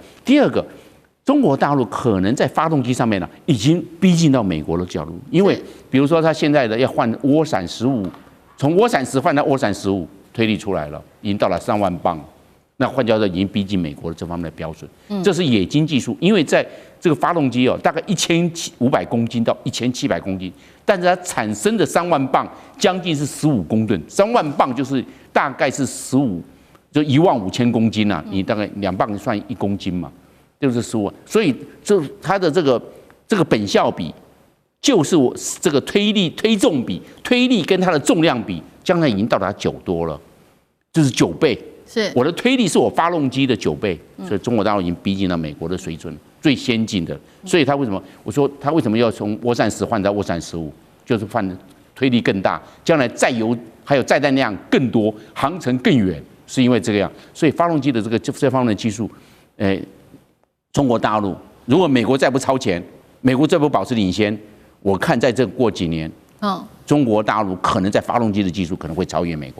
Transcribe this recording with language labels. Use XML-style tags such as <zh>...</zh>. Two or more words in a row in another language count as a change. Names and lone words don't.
<zh>第二個，中國大陸可能在發動機上面呢，已經逼近到美國的角度，因為比如說他現在的要換涡閃15，從涡閃10換到涡閃15，推力出來了，已經到了3萬磅。那換句話說，已經逼近美國的這方面的標準，這是冶金技術。因為在這個發動機大概1500公斤到1700公斤，但是它產生的3萬磅將近是15公噸，3萬磅就是大概是就15000公斤啊，你大概2磅算1公斤嘛，就是15。所以它的这個本效比，就是我這個推力推重比，推力跟它的重量比，將來已經到達9多了，就是9倍。是我的推力是我發動機的9倍，所以中國大陸已經逼近了美國的水準，最先進的。所以他為什麼我說他為什麼要從渦閃10換到渦閃15，就是換推力更大，將來載油還有載彈量更多，航程更遠，是因為這個樣。所以發動機的這方面的技術，中國大陸如果美國再不超前，美國再不保持領先，我看在這過幾年，中國大陸可能在發動機的技術可能會超越美國。</zh>